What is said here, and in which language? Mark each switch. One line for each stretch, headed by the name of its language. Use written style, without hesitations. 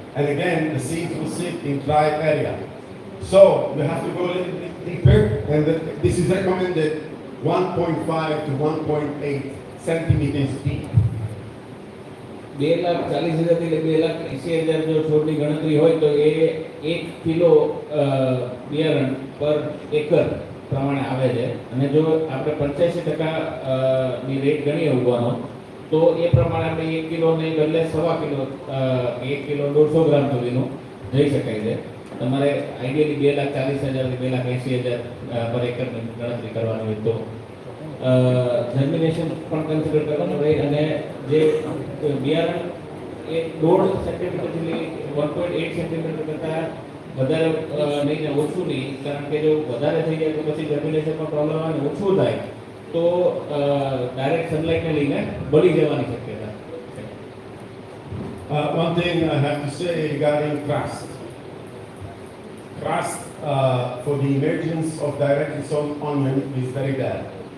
English: And again, the seeds will sit in dry area. So you have to go a little bit deeper, and this is recommended 1.5 to 1.8 centimeters deep.
Gujarati: 2,40,000 થી 2,80,000 જો છોડની ગણતરી હોય તો એ 1 kilo બિયારણ પર acre પ્રમાણે આવે છે. અને જો આપણે 85% ની રેટ ગણીએ ઉગવાનો તો એ પ્રમાણે આપણે 1 કિલો ને બદલે 1.25 કિલો 1 કિલો 150 ગ્રામ સુધીનું જઈ શકાય છે. તમારે આઈડિયલી 2,40,000 થી 2,80,000 પર એકરની ગણતરી કરવાની હોય તો જર્મિનેશન પણ કન્સિડર કરવાનું રહે. અને જે બિયારણ એ 1.5 સેન્ટીમીટરથી 1.8 સેન્ટીમીટર કરતાં વધારે નહીં ને ઓછું નહીં, કારણ કે જો વધારે થઈ જાય તો પછી જર્મિનેશનમાં પ્રોબ્લેમ આવે, ઓછું થાય તો ડાયરેક્ટ સનલાઇટને લઈને બળી જવાની શક્યતા છે.
English: One thing I have to say regarding crust. Crust for the emergence of directly sown onion is very bad.